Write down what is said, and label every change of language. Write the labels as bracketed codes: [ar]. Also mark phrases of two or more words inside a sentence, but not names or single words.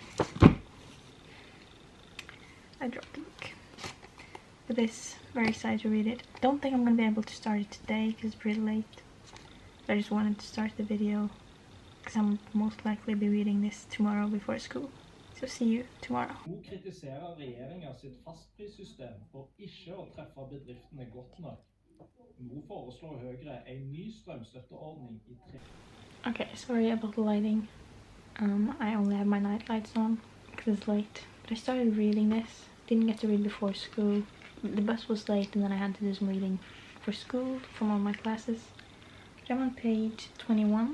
[en] I dropped the book. But this, very excited to read it. Don't think I'm gonna be able to start it today because it's pretty late. I just wanted to start the video because I'm most likely be reading this tomorrow before school. So see you tomorrow. [no] Hun kritiserer regjeringen sitt fastprissystem for ikke å treffe bedriftene godt nok. Nå foreslår Høyre en ny strømstøtteordning i 3. [en] Okay, sorry about the lighting. I only have my night lights on because it's late. But I started reading this. Didn't get to read before school. The bus was late and then I had to do some reading for school from all my classes. But I'm on page 21.